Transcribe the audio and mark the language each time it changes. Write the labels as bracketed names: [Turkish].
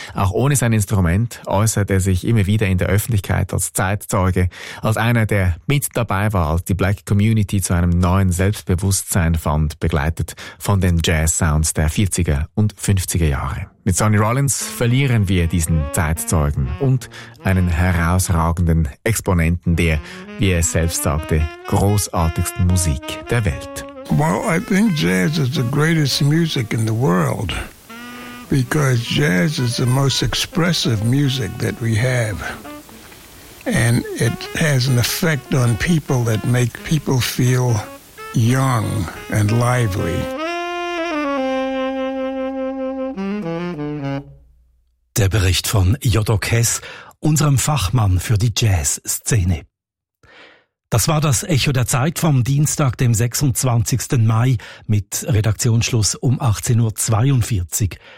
[German] Auch ohne sein Instrument äußert er sich immer wieder in der Öffentlichkeit als Zeitzeuge, als einer, der mit dabei war, als die Black Community zu einem neuen Selbstbewusstsein fand, begleitet von den Jazz-Sounds der 40er und 50er Jahre. Mit Sonny Rollins verlieren wir diesen Zeitzeugen und einen herausragenden Exponenten der, wie er selbst sagte, großartigsten Musik der Welt. [English] Well, I think jazz is the greatest music in the world because jazz is the most expressive music that we have and it has an effect on people that make people feel young and lively. [German] Der Bericht von Jodok Hess, unserem Fachmann für die Jazz-Szene. Das war das Echo der Zeit vom Dienstag, dem 26. Mai, mit Redaktionsschluss um 18.42 Uhr.